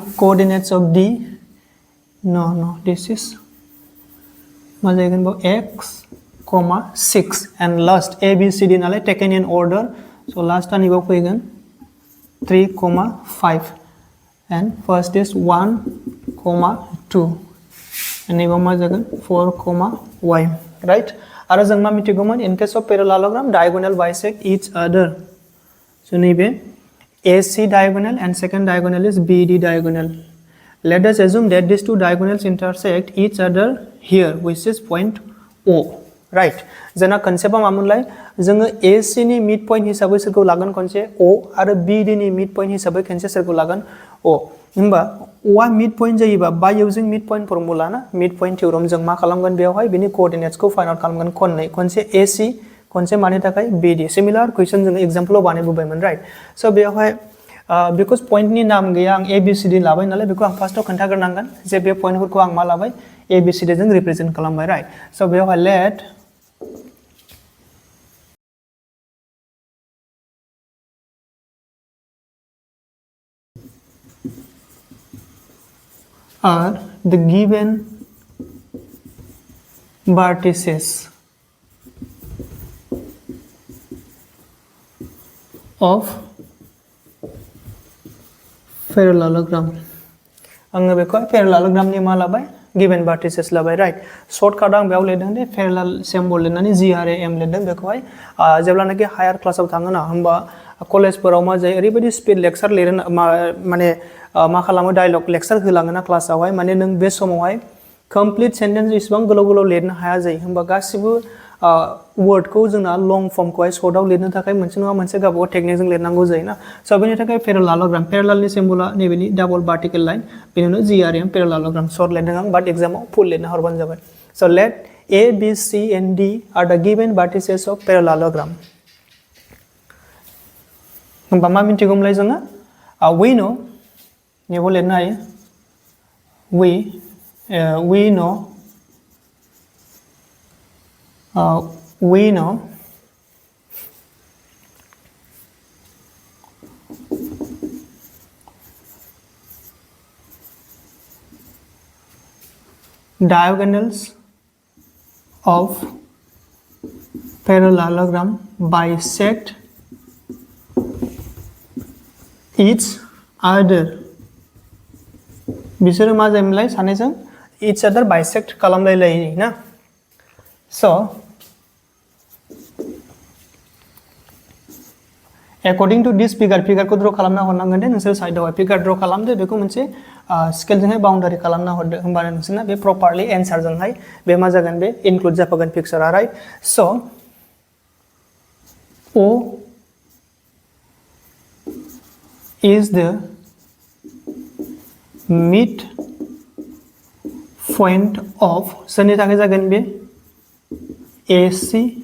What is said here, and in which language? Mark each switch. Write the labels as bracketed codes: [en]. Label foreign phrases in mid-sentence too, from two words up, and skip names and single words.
[en] Coordinates of D, no, this is x, 6 and last A, B, C, D nale taken in order. So last one you go 3, 5 and first is 1, 2 and you 4, y. Right? [brx] आरो जों मा मिथिगौमोन [en] in case of parallelogram diagonal bisect each other. So नैबे AC diagonal and second diagonal is BD diagonal. Let us assume that these two diagonals intersect each other here which is point O. Right? [brx] जोंना कन्सेप्टआ मामोनलाय जोङो AC नि midpoint हिसाबै सोरखौ लागोन खनसे O आरो BD नि midpoint हिसाबै खनसे सोरखौ लागोन O. होमबा O आ midpoint जायोबा [en] by using midpoint formula [brx] ना midpoint theorem जों मा खालामगोन बेयावहाय बिनि coordinates को [en] find out [brx] खालामगोन खनसे AC खनसे मानि थाखाय BD [en] similar question [brx] जों एग्जांपलआव बानायबोबायमोन [en] right so [brx] बेयावहाय बिकज पॉइंटनि नाम गैया आं ABCD लाबाय नालाय बेखौ आं फार्स्टआव खोन्थाग्रोनांगोन जे बे पॉइंटफोरखौ आं मा लाबाय ABCD जों रिप्रेजेंट खालामबाय [en] right so [brx] बेयावहाय लेट [en] are the given vertices of parallelogram [brx] आङो बेखौ parallelogram नि मा लाबाय [en] given vertices [brx] लाबाय राइट शॉर्टकाट आं बेयाव लिरदों दे parallel सिम्बल लिरनानै GRAM लिरदों बेखौहाय जेब्लानाखि हायार क्लासाव थाङो ना होमबा कलेजफोराव मा जायो ओरैबायदि [en] speed lecture [brx] लिरो माने मा खालामो [en] dialogue lecture [brx] होलाङोना क्लासावहाय माने नों बे समावहाय कमप्लीट सेन्टेन्स इसेबां गोलाव गोलाव लिरनो हाया जायो होमबा गासिबो वर्डखौ जोंना लं फर्मखौहाय शर्टआव लिरनो थाखाय मोनसे नङा मोनसे गावबा गाव टेकनिकजों लिरनांगौ जायोना स' बेनि थाखाय पेरालेलोग्राम पेरालेलनि सिम्बला नैबेनि [en] double vertical line [brx] बेनि उनाव GRAM पेरालेलोग्राम शर्ट लिरदों आं बाट एग्जामाव फुल लिरना हरबानो जाबाय स' लेट [en] A, B, C and D are the given vertices of parallelogram [brx] होमबा मा मिन्थिगौमोनलाय जोङो [en] we know [brx] नैबाव लिरनो हायो [en] we know diagonals of parallelogram bisect each other [brx] बिसोरो मा जायोमोनलाय सानैजों [en] each other bisect [brx] खालामलायलायो ना [en] so according to this [brx] figure को ड्र खालामना हरनांगोन दे नोंसोर साइडआवहाय फिगार ड्र खालामदो बेखौ मोनसे स्केलजोंहाय बाउन्डारि खालामना हरदो होमबानो नोंसोरना बे प्रपारलि एन्सारजोंहाय बे मा जागोन बे इनक्लुड जाफागोन पिक्चारा राइट स' [en] O is the midpoint of [brx] सोरनि थाखाय जागोन बे AC